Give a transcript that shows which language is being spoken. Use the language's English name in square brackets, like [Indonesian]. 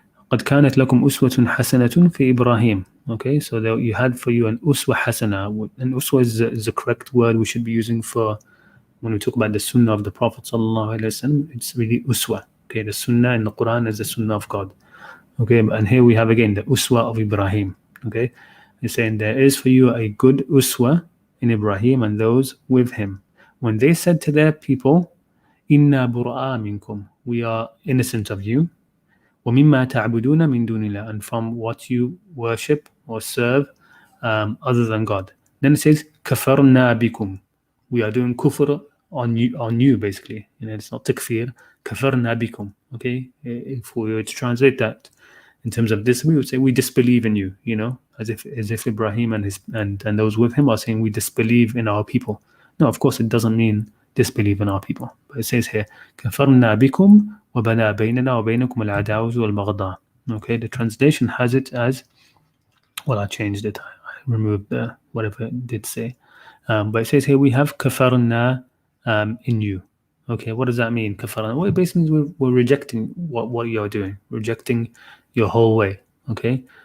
[Arabic] قد كانت لكم أسوة حسنة في إبراهيم. [English] Okay, so there you had for you an uswa hasana. An uswa is the correct word we should be using for when we talk about the sunnah of the Prophet sallallahu alaihi wasallam. It's really uswa. Okay, the sunnah in the Quran is the sunnah of God. Okay, and here we have again the uswa of Ibrahim. Okay, he's saying there is for you a good uswa in Ibrahim and those with him, when they said to their people, [Arabic] "Inna bura'a minkum," [English] we are innocent of you. [Arabic] وَمِمَّا تَعْبُدُونَ مِن دُونِ اللَّهِ, [English] and from what you worship or serve other than God. Then it says [Arabic] كَفَرْنَا بِكُمْ, [English] we are doing kufr on you basically. It's not takfir. [Arabic] كَفَرْنَا بِكُمْ. [English] Okay, if we were to translate that in terms of this, we would say we disbelieve in you. As if Ibrahim and those with him are saying we disbelieve in our people. No, of course it doesn't mean disbelieve in our people. But it says here [Arabic] كَفَرْنَا بِكُمْ وَبَدَا بَيْنَنَا وَبَيْنَكُمُ الْعَدَاوَةُ وَالْبَغْضَاءُ. [English] Okay, the translation has it as, well, I changed it. I removed whatever it did say. But it says here we have كَفَرْنَا in you. Okay, what does that mean? [Arabic] كَفَرْنَا. [English] Well, it basically means we're rejecting what you're doing, rejecting your whole way. Okay,